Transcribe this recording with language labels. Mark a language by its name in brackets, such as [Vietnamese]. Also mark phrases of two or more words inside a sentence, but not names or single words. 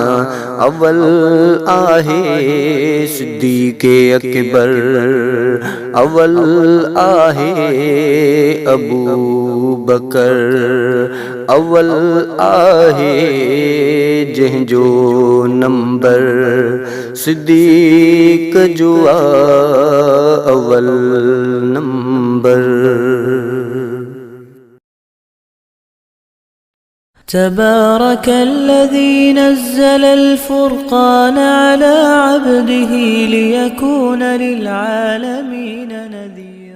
[Sindhi] अव्वल आहे सिद्दीक़े अकबर, अव्वल आहे अबू बकर, अव्वल आहे जंहिंजो नंबर सिद्दीक़ जो अव्वल नंबर। [Arabic] تبارك الذي نزل الفرقان على عبده ليكون للعالمين نذيرا।